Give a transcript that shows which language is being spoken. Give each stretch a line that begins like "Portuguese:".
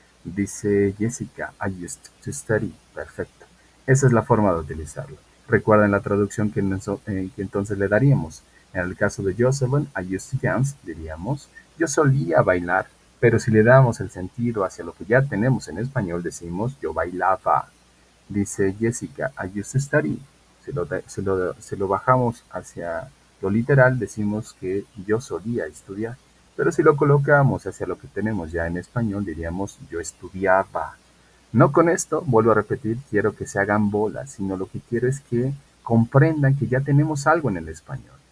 English: Dice Jessica, I used to study, perfecto.
Spanish: Esa es la forma de utilizarlo. Recuerden la traducción que entonces le daríamos. En el caso de Jocelyn,
English: I used to dance,
Spanish: diríamos, yo solía bailar, pero si le damos el sentido hacia lo que ya tenemos en español, decimos, yo bailaba.
English: Dice Jessica, I used to study.
Spanish: Si lo bajamos hacia lo literal, decimos que yo solía estudiar. Pero si lo colocamos hacia lo que tenemos ya en español, diríamos, yo estudiaba. No con esto, vuelvo a repetir, quiero que se hagan bolas, sino lo que quiero es que comprendan que ya tenemos algo en el español.